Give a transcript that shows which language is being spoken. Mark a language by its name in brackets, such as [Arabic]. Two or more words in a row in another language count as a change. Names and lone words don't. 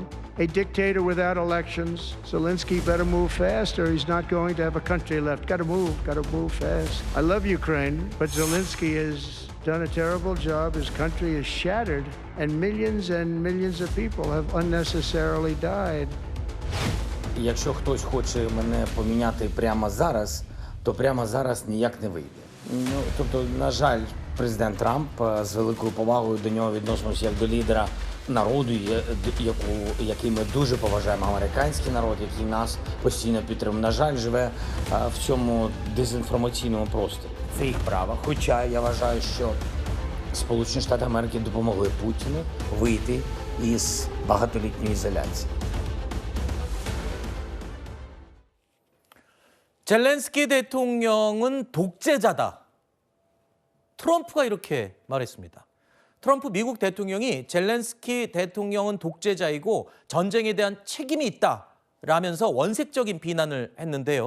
[English] A dictator without elections. Zelensky better move fast or he's not going to have a country left. Gotta move fast. I love Ukraine, but Zelensky has done a terrible job. His country is shattered and millions of people have unnecessarily died. [Ukrainian] Якщо хтось хоче мене поміняти прямо зараз, то прямо зараз ніяк не вийде. Тобто, на жаль, президент Трамп з великою повагою до нього відносимося як до лідера народу, який ми дуже поважаємо, американський народ, який нас постійно підтримує. На жаль, живе в цьому дезінформаційному просторі. Це їх право. Хоча я вважаю, що Сполучені Штати Америки допомогли Путіну вийти із багатолітньої ізоляції. [Korean] 젤렌스키 대통령은 독재자다. 트럼프가 이렇게 말했습니다. 트럼프 미국 대통령이 젤렌스키 대통령은 독재자이고 전쟁에 대한 책임이 있다라면서 원색적인 비난을 했는데요.